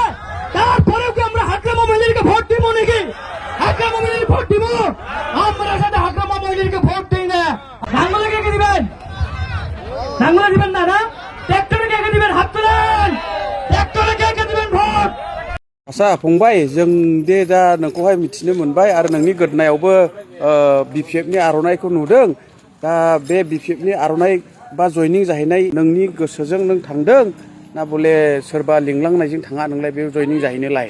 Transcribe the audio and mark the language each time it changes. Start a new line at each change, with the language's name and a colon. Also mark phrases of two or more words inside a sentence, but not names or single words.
Bangla: তারপরেও কি আমরা হাকরামা মহিলাকে ভোট দিব নাকি? হাকরামা মহিলাকে ভোট দিব? আমরা সাথে হাকরামা মহিলাকে ভোট দিই না। নাঙ্গলে কে দিবেন? নাঙ্গলে দিবেন না? না ট্রাক্টরে কে দিবেন? হাত তোলেন। ট্রাক্টরে কে দিবেন ভোট?
Bodo: आसा फंबाय जों दे दा नोंखौहाय मिथिनो मोनबाय आरो नोंनि गोदनायावबो बिपिएफनि आर'नाइखौ नुदों। दा बे बिपिएफनि आर'नाइ बा जयनिं जाहैनाय नोंनि गोसोजों नों थांदों ना बले सोरबा लिंलांनायजों थाङा नोंलाय बे जयनिं जाहैनोलाय?